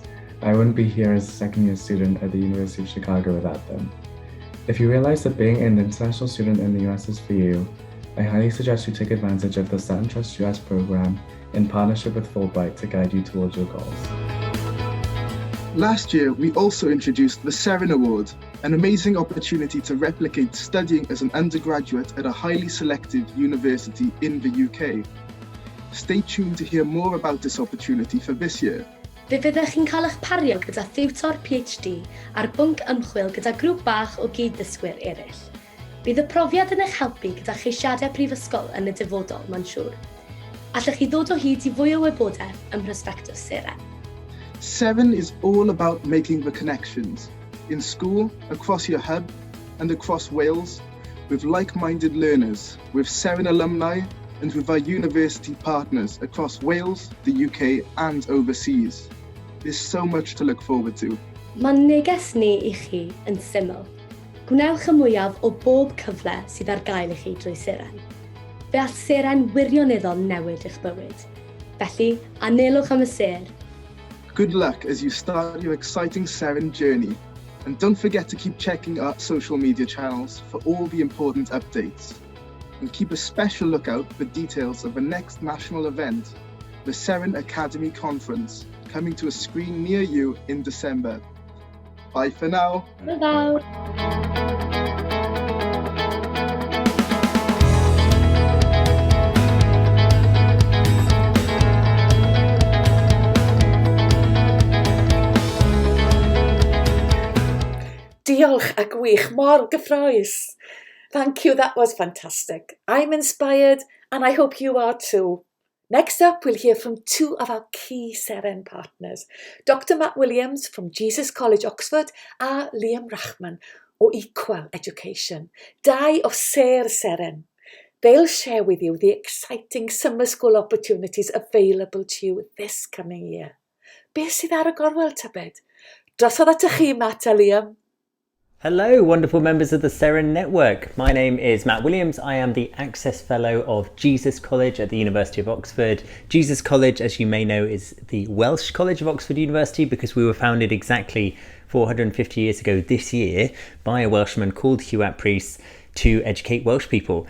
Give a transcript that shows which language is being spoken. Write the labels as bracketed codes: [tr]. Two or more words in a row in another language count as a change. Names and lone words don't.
[en] I wouldn't be here as a second-year student at the University of Chicago without them. If you realize that being an international student in the US is for you, I highly suggest you take advantage of the Sutton Trust US program in partnership with Fulbright to guide you towards your goals. Last year, we also introduced the Seren Award, an amazing opportunity to replicate studying as an undergraduate at a highly selective university in the UK. Stay tuned to hear more about this opportunity for this year. [cy] Fe fyddech chi'n cael eich pario gyda thiwtor PhD ar bwnc ymchwil gyda grŵp bach o gyd-ddysgwyr eraill. Bydd y profiad yn eich helpu gyda cheisiadau prifysgol yn y dyfodol, mae'n siŵr. Allech chi ddod o hyd i fwy o wybodaeth ym mhrosbectws Seren. [en] Seren is all about making the connections, in school, across your hub, and across Wales, with like-minded learners, with Seren alumni, and with our university partners across Wales, the UK, and overseas. There's so much to look forward to. [cy] Mae'n neges ni i chi yn syml. Gwnewch y mwyaf o bob cyfle sydd ar gael i chi drwy Seren. Fe all Seren wirioneddol newid eich bywyd. Felly, anelwch am y ser. [en] Good luck as you start your exciting Seren journey. And don't forget to keep checking our social media channels for all the important updates. And keep a special lookout for details of the next national event, the Seren Academy Conference, coming to a screen near you in December. Bye for now. Bye-bye. [cy] Diolch a gwych, mor gyffrous. [en] Thank you, that was fantastic. I'm inspired and I hope you are too. Next up, we'll hear from 2 of our key Seren partners, Dr. Matt Williams from Jesus College, Oxford, and Liam Rachman o Equal Education, 2 [cy] o Ser Seren. [en] They'll share with you the exciting summer school opportunities available to you this coming year. [cy] Beth sydd ar y gorwel tybed? Drosodd at chi, Matt a Liam. [en] Hello, wonderful members of the Seren Network. My name is Matt Williams. I am the Access Fellow of Jesus College at the University of Oxford. Jesus College, as you may know, is the Welsh College of Oxford University because we were founded exactly 450 years ago this year by a Welshman called Hugh Apprice to educate Welsh people.